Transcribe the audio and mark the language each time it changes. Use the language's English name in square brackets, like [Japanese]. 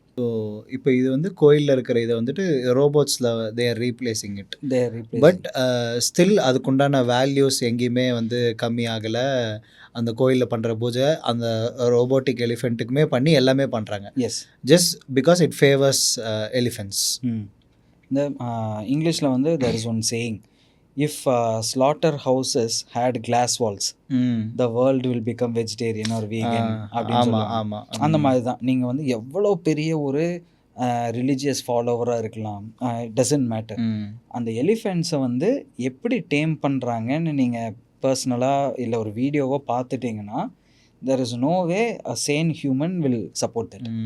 [Tamil] So இப்போ இது வந்து கோயிலில் இருக்கிற இதை வந்துட்டு ரோபோட்ஸில் [English] They are replacing it. [Tamil] But still அதுக்குண்டான வேல்யூஸ் எங்கேயுமே வந்து கம்மி ஆகலை. அந்த கோயிலில் பண்ணுற பூஜை அந்த ரோபோட்டிக் எலிஃபெண்ட்டுக்குமே பண்ணி எல்லாமே பண்ணுறாங்க. [English] Yes, just because it favours elephants. [Tamil] இந்த இங்கிலீஷில் வந்து [English] there is one saying, if slaughter houses had glass walls, the world will become vegetarian or vegan [Tamil] அப்படின்னு சொல்லுவாங்க. ஆமாம். அந்த மாதிரி தான் நீங்கள் வந்து எவ்வளோ பெரிய ஒரு ரிலீஜியஸ் ஃபாலோவராக இருக்கலாம், [English] Doesn't matter. [Tamil] அந்த எலிஃபெண்ட்ஸை வந்து எப்படி டேம் பண்ணுறாங்கன்னு நீங்கள் பர்சனலாக இல்லை ஒரு வீடியோவோ பார்த்துட்டிங்கன்னா [English] there is no way a sane human will support that.